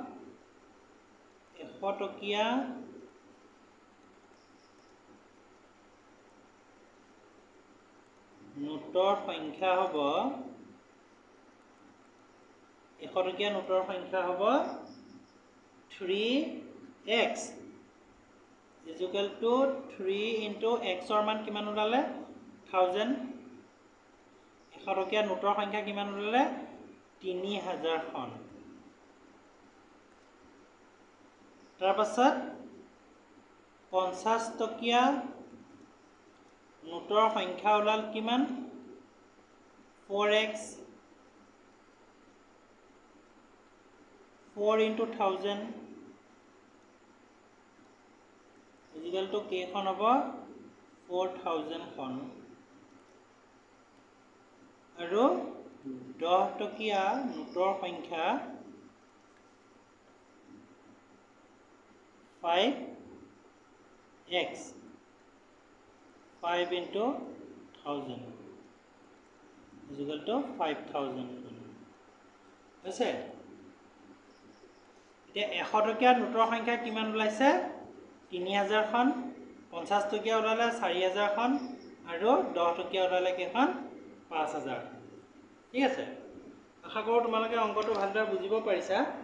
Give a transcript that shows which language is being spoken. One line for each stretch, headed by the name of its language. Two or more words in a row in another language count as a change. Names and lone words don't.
Assamese: 100 টকীয়া নোটৰ সংখ্যা হ'ব 100 টকীয়া নোটৰ সংখ্যা হ'ব
English: 3x is equal to 3 into x
Assamese: ৰ মান কিমান ওলালে 1000 100 টকীয়া নোটৰ সংখ্যা কিমান ওলালে 3000 খন তাৰ পাছত 50 টকীয়া নোটৰ সংখ্যা ওলাল কিমান 4x
English: 4 into 1000 is equal to
Assamese: কেইখন হ'ব 4000 খন আৰু 10 টকীয়া নোটৰ সংখ্যা 5x
English: 5 into 1000 is equal to
Assamese: 5000 হৈছে এতিয়া 100 টকীয়া নোটৰ সংখ্যা কিমান ওলাইছে 3000 খন 50 টকীয়া ওলালে 4000 খন আৰু 10 টকীয়া ওলালে কেইখন 5000 ঠিক আছে আশা কৰো তোমালোকে অংকটো ভালদৰে বুজিব পাৰিছা